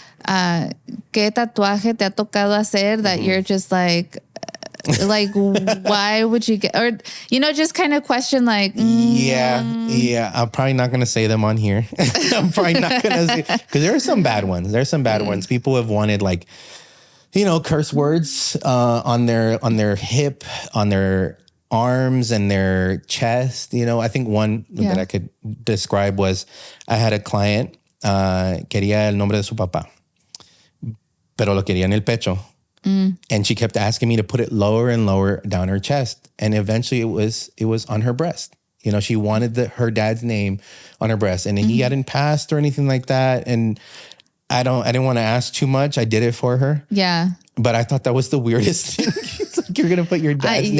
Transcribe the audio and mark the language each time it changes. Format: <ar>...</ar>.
<es>¿qué tatuaje te ha tocado hacer</es> <en>that you're just like why would you get, or just kind of question like yeah, I'm probably not gonna say them on here. I'm probably not gonna say, because there are some bad ones. There's some bad ones. People have wanted like curse words on their hip, on their arms and their chest. I think one that I could describe was, I had a client,</en> <es>quería el nombre de su papá, pero lo quería en el pecho.</es> <en>And she kept asking me to put it lower and lower down her chest. And eventually it was on her breast. She wanted her dad's name on her breast, and he hadn't passed or anything like that. And I didn't want to ask too much. I did it for her. Yeah. But I thought that was the weirdest thing. It's like, you're going to put your dad's name</en>